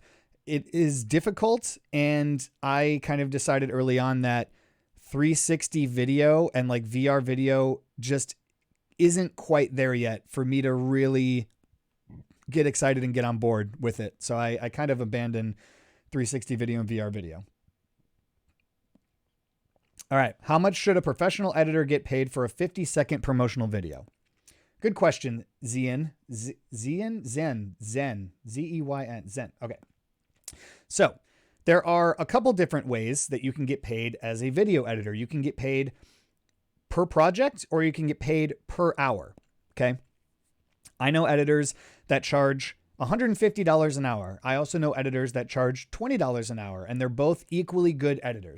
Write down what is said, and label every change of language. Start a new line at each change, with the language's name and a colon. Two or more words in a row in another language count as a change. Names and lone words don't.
English: It is difficult, and I kind of decided early on that 360 video and like VR video just isn't quite there yet for me to really get excited and get on board with it. So I kind of abandoned 360 video and VR video. All right. How much should a professional editor get paid for a 50-second promotional video? Good question, Zen. Zen? Zen. Z-E-Y-N. Zen. Okay. So there are a couple different ways that you can get paid as a video editor. You can get paid per project or you can get paid per hour. Okay. I know editors that charge $150 an hour. I also know editors that charge $20 an hour, and they're both equally good editors.